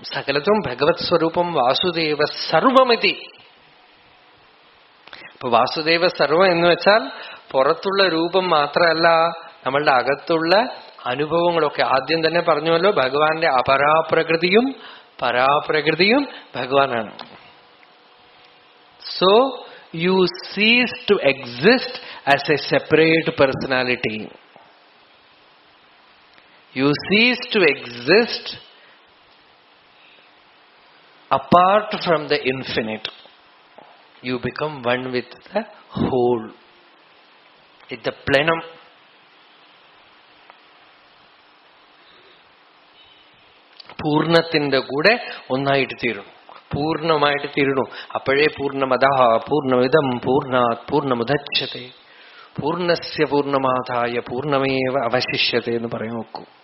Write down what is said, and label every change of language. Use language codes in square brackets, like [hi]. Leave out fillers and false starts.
[ml] സകലതും ഭഗവത് സ്വരൂപം വാസുദേവ സർവമിതി. ഇപ്പൊ വാസുദേവ സർവം എന്ന് വെച്ചാൽ പുറത്തുള്ള രൂപം മാത്രമല്ല, നമ്മളുടെ അകത്തുള്ള അനുഭവങ്ങളൊക്കെ. ആദ്യം തന്നെ പറഞ്ഞുവല്ലോ, ഭഗവാന്റെ അപരാപ്രകൃതിയും പരാപ്രകൃതിയും ഭഗവാനാണ്. [en] So you cease to exist as a separate personality. You cease to exist apart from the infinite. You become one with the whole, with the plenum. [ml] പൂർണ്ണത്തിന്റെ കൂടെ ഒന്നായിട്ട് തീരുന്നു, പൂർണ്ണമായിട്ട് തീരുന്നു. അപ്പോഴേ [sa] പൂർണ്ണമദഃ പൂർണ്ണമിദം പൂർണ്ണാത് പൂർണ്ണമുദച്യത്തെ പൂർണ്ണസ്യ പൂർണ്ണമാദായ പൂർണ്ണമേവ അവശിഷ്യത്തെ [ml] എന്ന് പറയും നോക്കൂ.